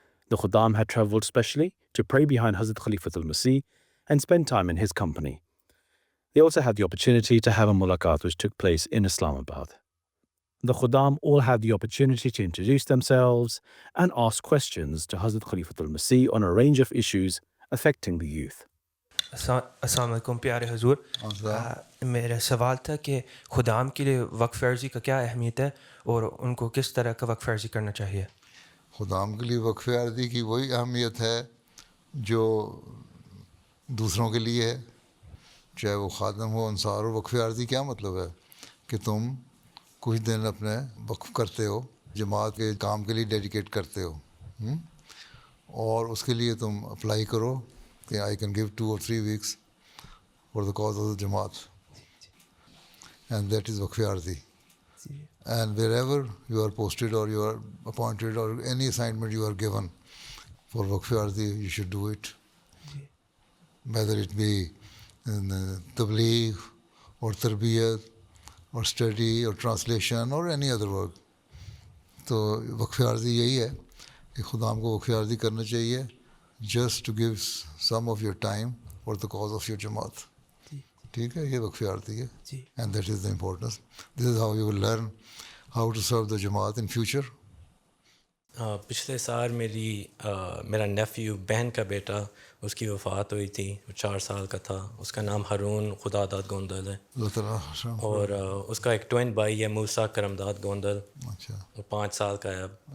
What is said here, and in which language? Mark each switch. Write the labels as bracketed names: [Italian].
[English] The Khuddam had travelled specially to pray behind Hazrat Khalifatul Masih and spend time in his company. They also had the opportunity to have a mulaqat which took place in Islamabad. The Khuddam all had the opportunity to introduce themselves and ask questions to Hazrat Khalifatul Masih on a range of issues affecting the youth. [Urdu] السلام علیکم پیارے حضور، میرا سوال تھا کہ خدام کے لیے وقف عرضی کا کیا اہمیت ہے اور ان کو کس طرح کا وقف عرضی کرنا چاہیے؟ خدام کے لیے وقف عرضی کی وہی اہمیت ہے جو دوسروں کے لیے ہے، چاہے وہ خادم ہو انصار ہو۔ وقف عرضی کیا مطلب ہے کہ تم کچھ دن اپنے وقف کرتے ہو، جماعت کے کام کے لیے ڈیڈیکیٹ کرتے ہو، اور اس کے لیے تم اپلائی کرو کہ [English] I can give 2 or 3 weeks for the cause of the Jamaat, and that is Waqf Arzi. And wherever you are posted or you are appointed or any assignment you are given for Waqf Arzi, you should do it, whether it be in tabligh or tarbiyat or study or translation or any other work. [Urdu] تو وقف عرضی یہی ہے کہ خدام کو وقف عرضی کرنا چاہیے [English] just to give some of your time for the cause of your Jamaat. [Urdu] ٹھیک ہے، یہ وقف عرضی ہے، [English] and that is the importance. This is how you will learn how to serve the Jamaat in future. [Urdu] پچھلے سال میرا nephew بہن کا بیٹا اس کی وفات ہوئی تھی، وہ 4 سال کا تھا، اس کا نام ہارون خدا داد گوندل ہے، اللہ تعالیٰ، اور اس کا ایک ٹوین بھائی ہے موسیٰ کرم داد گوندل، وہ 5 سال کا ہے اب.